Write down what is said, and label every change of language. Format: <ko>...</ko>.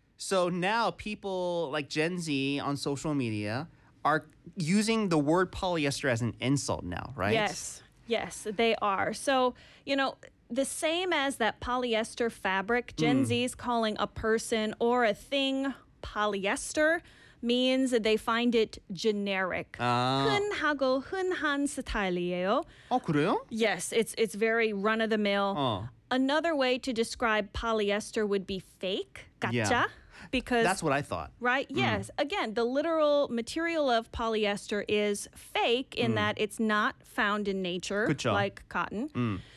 <en>So now people like Gen Z on social media are using the word polyester as an insult now, right? Yes. Yes, they are. So, you know, the same as that polyester fabric, Gen Z is calling a person or a thing polyester means that they find it generic.</en> <ko>흔하고 흔한 스타일이에요. 아, 그래요?</ko> <en>Yes, it's very run of the mill. 어. Another way to describe polyester would be fake, gacha, because that's what I thought. Right? Yes. Again, the literal material of polyester is fake in that it's not found in nature, like cotton.</en>